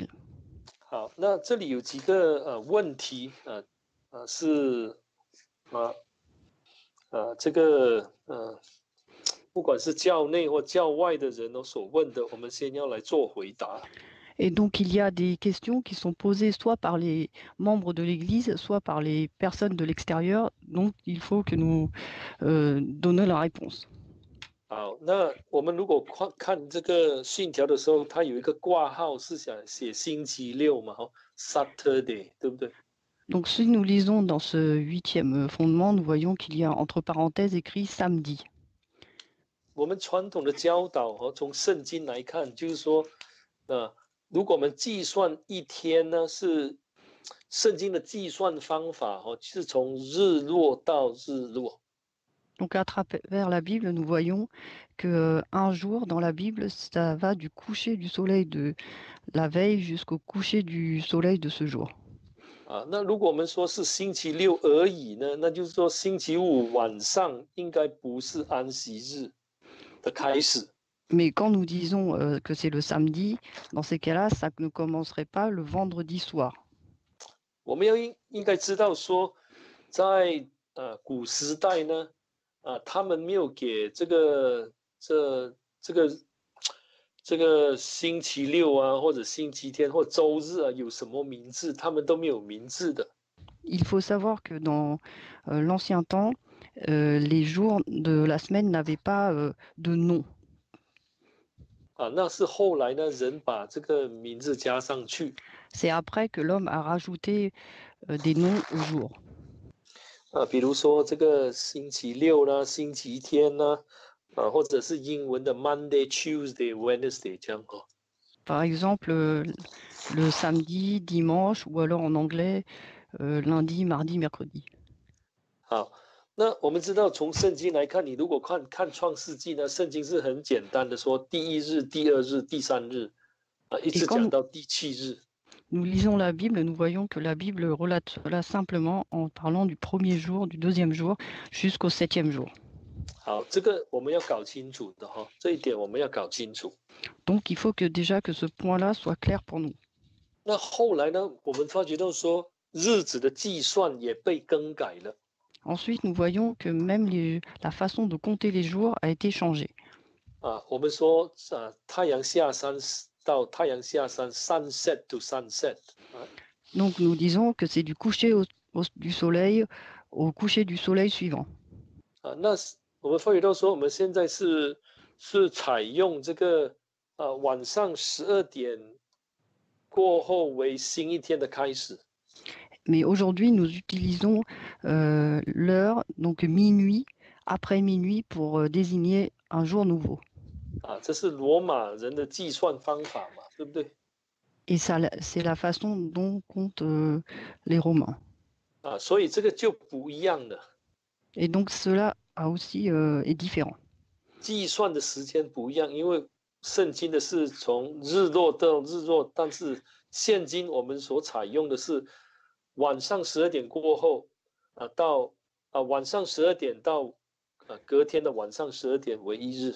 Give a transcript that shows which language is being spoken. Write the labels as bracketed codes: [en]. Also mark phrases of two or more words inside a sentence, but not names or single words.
[zh] 好，那这里有几个问题是这个不管是教内或教外的人所问的，我们先要来做回答。 [fr] Et donc, il y a des questions qui sont posées soit par les membres de l'Église, soit par les personnes de l'extérieur. Donc, il faut que nous donnions la réponse. [zh] 好，那我们如果看这个信条的时候，它有一个挂号是想写星期六嘛，Saturday， 对不对？ [fr] Donc, si nous lisons dans ce 8e fondement, nous voyons qu'il y a entre parenthèses écrit samedi. [zh] 我们传统的教导从圣经来看，就是说，如果我们计算一天呢，是圣经的计算方法是从日落到日落。 [fr] Donc, à travers la Bible, nous voyons qu'un jour dans la Bible, ça va du coucher du soleil de la veille jusqu'au coucher du soleil de ce jour. [zh] 那如果我们说是星期六而已呢，那就是说星期五晚上应该不是安息日的开始。 [fr] Mais quand nous disons que c'est le samedi, dans ces cas-là, ça ne commencerait pas le vendredi soir. [zh] 我们应该知道说，在古时代呢，他们没有给这个星期六或者星期天或周日有什么名字，他们都没有名字的。 [fr] Il faut savoir que dans l'ancien temps, les jours de la semaine n'avaient pas de nom. [zh] 那是后来呢，人把这个名字加上去。 [fr] C'est après que l'homme a rajouté des noms aux jours. [zh] 比如说这个星期六啦、星期天啦，或者是英文的 [en] Monday、Tuesday、Wednesday [zh] 这样 [fr] Par exemple, le samedi, dimanche, ou alors en anglais, lundi, mardi, mercredi. [zh] 好，那我们知道从圣经来看，你如果看创世纪呢，圣经是很简单的说，第1日、第2日、第3日，一直讲到第7日。 [fr] Nous lisons la Bible, nous voyons que la Bible relate cela simplement en parlant du premier jour, du deuxième jour, jusqu'au 7e jour. [zh] 好，这个我们要搞清楚的这一点我们要搞清楚。 [fr] Donc il faut que déjà que ce point-là soit clair pour nous. [zh] 那后来呢，我们发觉到说，日子的计算也被更改了。 [fr] Ensuite, nous voyons que même la façon de compter les jours a été changée. [zh] 我们说太阳下山到太阳下山 ， [en] sunset to sunset。 [fr] Donc nous disons que c'est du coucher du soleil au coucher du soleil suivant. [zh] 那我们发觉到说，我们现在是采用这个晚上12点过后为新一天的开始。 [fr] Mais aujourd'hui, nous utilisons l'heure, donc minuit, après minuit, pour désigner un jour nouveau. [zh] 这是罗马人的计算方法嘛，对不对？ [fr] Et ça, c'est la façon dont comptent les Romains. [zh] 所以这个就不一样了。 [fr] Et donc cela aussi est différent. [zh] 计算的时间不一样，因为圣经的是从日落到日落，但是现今我们所采用的是晚上12点过后，到晚上12点到隔天的晚上12点为一日。